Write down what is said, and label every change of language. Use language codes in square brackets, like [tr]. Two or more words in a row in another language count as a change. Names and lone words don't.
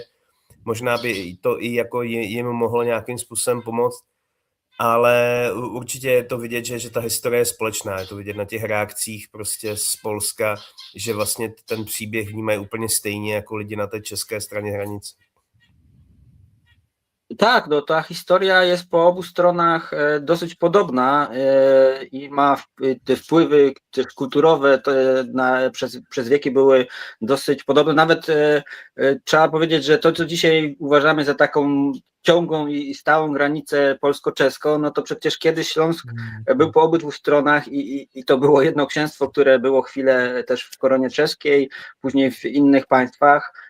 [cs] Možná by to i jako jim mohlo nějakým způsobem pomoct, ale určitě je to vidět, že ta historie je společná. Je to vidět na těch reakcích prostě z Polska, že vlastně ten příběh vnímají úplně stejně jako lidi na té české straně hranice. [pl] Tak, no ta historia jest po obu stronach dosyć podobna i ma te wpływy też kulturowe przez wieki były dosyć podobne. Nawet trzeba powiedzieć, że to, co dzisiaj uważamy za taką ciągłą i stałą granicę polsko-czeską, no to przecież kiedyś Śląsk był po obydwu stronach i to było jedno księstwo, które było chwilę też w koronie czeskiej, później w innych państwach.